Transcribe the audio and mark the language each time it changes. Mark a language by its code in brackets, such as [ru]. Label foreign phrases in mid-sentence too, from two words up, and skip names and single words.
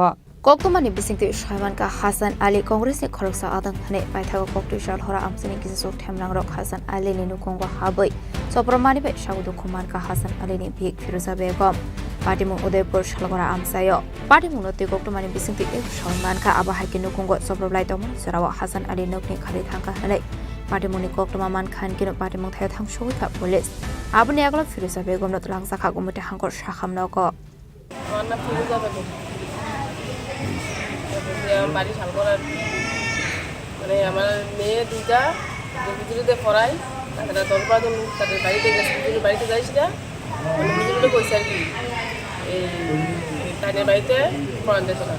[trp] Koktumani bisingti Shalman ka Hasan Ali Congress ni khoroksa adang thane Paithago kok tushal hora amsani kisasuk thamrang rok Hasan Alini nukongwa habai chopromani be sagu dukuman ka Hasan Alini bihik Firuza Begum Patimung Udaipur Shalgora Amsayo Patimung noti koktumani bisingti Shalman ka abahai kinu konggo soproblai tomon sarawa Hasan Ali nokni khali thangka hanai Patimuni koktuma man khan kinu patimung thaya thang shoi ka police abni aglo Firuza Begum not lang sakha gumute hangkor shakham noko [bn] Anna Firuza Begum আমার বাড়ি শালগড়ার মানে আমার মেয়ে দুইটা ভিতরে পড়াই তারা দরবার তাদের বাড়িতে গেছে, হুজুরের বাড়িতে যাইস না, মানে হুজুরে কইছে আর কি এই তাইনের বাড়িতে কোরআন দিত না।